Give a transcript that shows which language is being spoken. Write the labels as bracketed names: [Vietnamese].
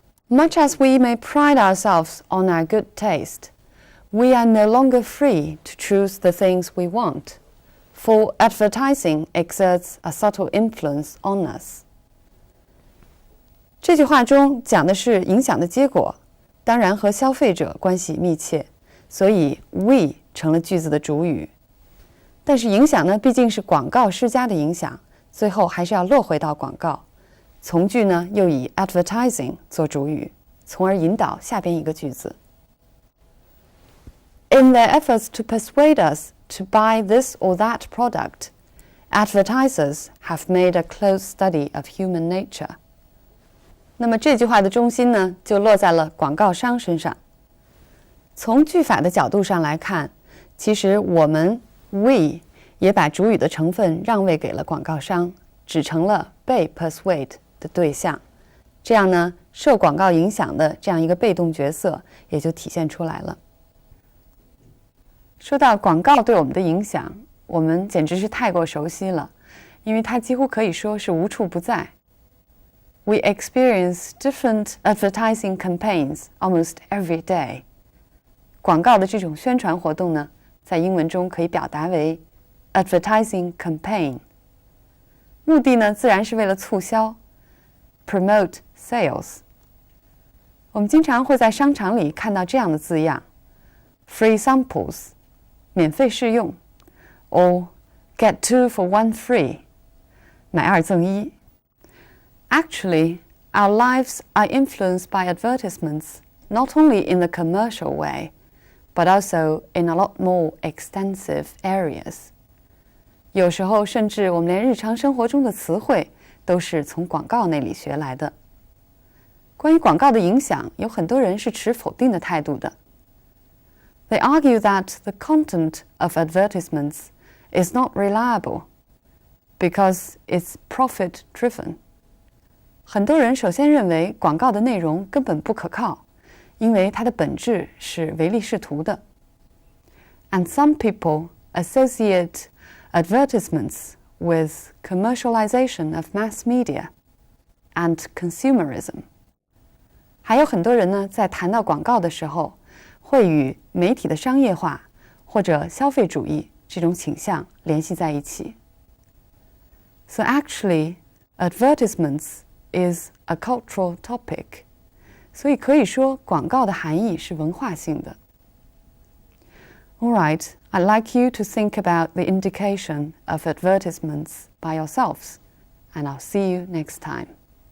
[English] Much as we may pride ourselves on our good taste, we are no longer free to choose the things we want, for advertising exerts a subtle influence on us. [Chinese] 这句话中讲的是影响的结果，当然和消费者关系密切，所以 we 成了句子的主语。但是影响呢，毕竟是广告施加的影响，最后还是要落回到广告。从句呢又以 advertising 做主语，从而引导下边一个句子。 [English] In their efforts to persuade us to buy this or that product, advertisers have made a close study of human nature. [Chinese] 那么这句话的中心呢，就落在了广告商身上。从句法的角度上来看，其实我们 we 也把主语的成分让位给了广告商，只成了被 persuade的对象，这样呢，受广告影响的这样一个被动角色也就体现出来了。说到广告对我们的影响，我们简直是太过熟悉了，因为它几乎可以说是无处不在。 [English] We experience different advertising campaigns almost every day. [Chinese] 广告的这种宣传活动呢，在英文中可以表达为 advertising campaign。目的呢，自然是为了促销 [English] promote sales。 [Chinese] 我们经常会在商场里看到这样的字样 [English] free samples [Chinese] 免费试用 [English] or get 2 for 1 free [Chinese] 买2赠1。 [English] Actually, our lives are influenced by advertisements not only in the commercial way, but also in a lot more extensive areas. [Chinese] 有时候甚至我们连日常生活中的词汇都是从广告那里学来的。关于广告的影响，有很多人是持否定的态度的。 [English] They argue that the content of advertisements is not reliable because it's profit-driven. [Chinese] 很多人首先认为广告的内容根本不可靠，因为它的本质是唯利是图的。 [English] And some people associate advertisements with commercialization of mass media and consumerism. [Chinese] 还有很多人呢，在谈到广告的时候，会与媒体的商业化或者消费主义这种倾向联系在一起。 [English] So actually, advertisements is a cultural topic. [Chinese] 所以可以说，广告的含义是文化性的。 [English] All right, I'd like you to think about the indication of advertisements by yourselves, and I'll see you next time.